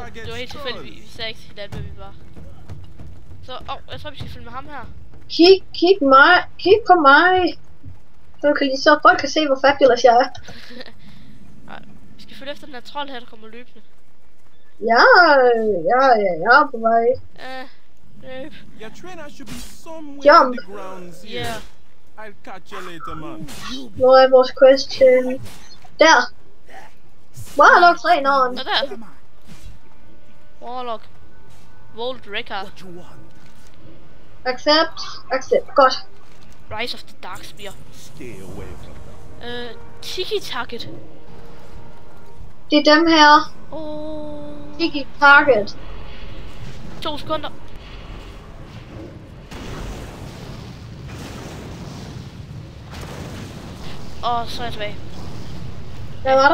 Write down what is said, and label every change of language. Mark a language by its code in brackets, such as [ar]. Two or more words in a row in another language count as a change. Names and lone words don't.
[da] Det var helt tilfældigt, vi sagde ikke til hinanden, hvad vi var. Så, jeg tror vi skal følge med ham her. Kig på mig. Så folk kan se, hvor fabulous jeg er. Nej, vi skal følge efter den her trold her, der kommer løbende. Ja, jeg er på vej. [en] Jump. Yeah. I'll catch you later, man. [da] Hvor er vores question? Der. Warlock træneren. Nå der. Warlock. Volt Record. Accept. Godt. Rise of the Darkspear. [en] Stay away from Tiki Target. [da] Det er dem her. Tiki Target. 2 sekunder. Og så er jeg tilbage. Hvad var der?